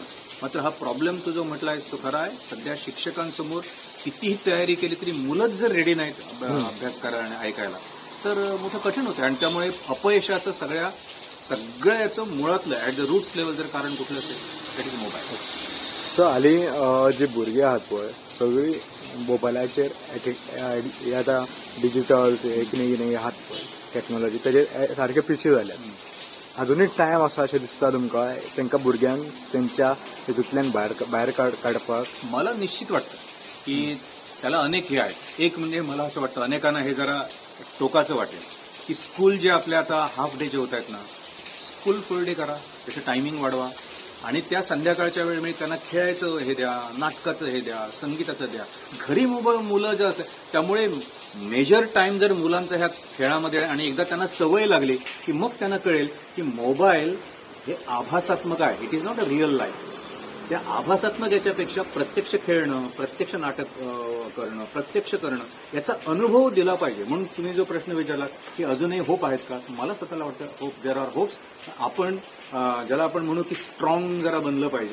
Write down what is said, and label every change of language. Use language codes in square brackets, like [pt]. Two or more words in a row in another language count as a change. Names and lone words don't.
[mr] मात्र हा प्रॉब्लेम तो जो म्हटला आहे तो खरा आहे. सध्या शिक्षकांसमोर कितीही तयारी केली तरी मुलंच जर रेडी नाहीत अभ्यास करायला आणि ऐकायला तर मोठं कठीण होतं. आणि त्यामुळे अपयशाचं सगळ्याचं मुळातलं [en] at the roots level [mr] जर कारण कुठलं असेल [en] that is mobile. [kok] सो हालीं जी भुरगीं आहात पळय सगळीं मोबायलाचेर आतां डिजिटल्स कितें आहात पळय टॅक्नॉलॉजी तेजे सारके पिछे जाल्यात. अजुनूय टायम आसा अशें दिसता तुमकां तांकां भुरग्यांक तेंच्या हितूंतल्यान भायर काडपाक? [mr] मला निश्चित वाटतं की त्याला अनेक हे आहेत. एक म्हणजे मला असं वाटतं अनेकांना हे जरा टोकाचं वाटेल की स्कूल जे आपल्या आता [en] half day [mr] जे होत आहेत ना, स्कूल [en] full day [mr] करा, त्याचं टायमिंग वाढवा आणि त्या संध्याकाळच्या वेळेमध्ये त्यांना खेळायचं हे द्या, नाटकाचं हे द्या, संगीताचं द्या. घरी मुलं जे असतात त्यामुळे [en] major time [mr] जर मुलांचा ह्या खेळामध्ये आणि एकदा त्यांना सवय लागली की मग त्यांना कळेल की मोबाईल हे आभासात्मक आहे, [en] It is not a real life. [mr] त्या आभासात्मक याच्यापेक्षा प्रत्यक्ष खेळणं, प्रत्यक्ष नाटक करणं, प्रत्यक्ष करणं याचा अनुभव दिला पाहिजे. म्हणून तुम्ही जो प्रश्न विचारला की अजूनही होप आहेत का, मला स्वतःला वाटतं होप, [en] there are hopes. [mr] आपण ज्याला आपण म्हणू की स्ट्रॉंग जरा बनलं पाहिजे.